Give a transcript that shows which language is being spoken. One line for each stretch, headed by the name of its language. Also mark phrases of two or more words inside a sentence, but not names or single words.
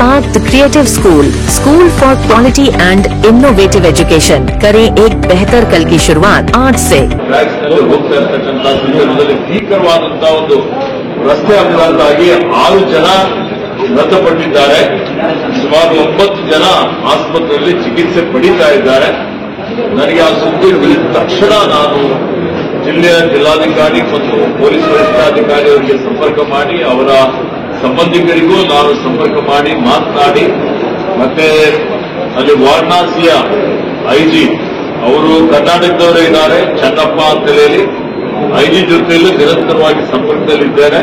Hindi: द क्रिएटिव स्कूल फॉर क्वालिटी एंड इनोवेटिव एजुकेशन। करें एक बेहतर कल की शुरुआत आज से।
Kannada: ಹೋಗ್ತಾ ಇರ್ತಕ್ಕಂಥ ಸಂದರ್ಭದಲ್ಲಿ ಭೀಕರವಾದಂತಹ ಒಂದು ರಸ್ತೆ ಅಪಘಾತ ಆಗಿ 6 ಜನ ಮೃತಪಟ್ಟಿದ್ದಾರೆ. ಸುಮಾರು 9 ಜನ ಆಸ್ಪತ್ರೆಯಲ್ಲಿ ಚಿಕಿತ್ಸೆ ಪಡೀತಾ ಇದ್ದಾರೆ. ನನಗೆ ಆ ಸುದ್ದಿ ತಿಳಿದ ತಕ್ಷಣ ನಾನು ಜಿಲ್ಲೆಯ ಜಿಲ್ಲಾಧಿಕಾರಿ ಮತ್ತು ಪೊಲೀಸ್ ವರಿಷ್ಠಾಧಿಕಾರಿ ಅವರಿಗೆ ಸಂಪರ್ಕ ಮಾಡಿ, ಅವರ ಸಂಬಂಧಿಕರಿಗೂ ನಾನು ಸಂಪರ್ಕ ಮಾಡಿ ಮಾತನಾಡಿ, ಮತ್ತೆ ಅಲ್ಲಿ ವಾರಣಾಸಿಯ ಐಜಿ ಅವರು ಕರ್ನಾಟಕದವರೇ ಇದ್ದಾರೆ, ಚನ್ನಪ್ಪ ಅಂತ ಹೇಳಿ ಐಜಿ ಜೊತೆಯಲ್ಲೂ ನಿರಂತರವಾಗಿ ಸಂಪರ್ಕದಲ್ಲಿದ್ದೇನೆ.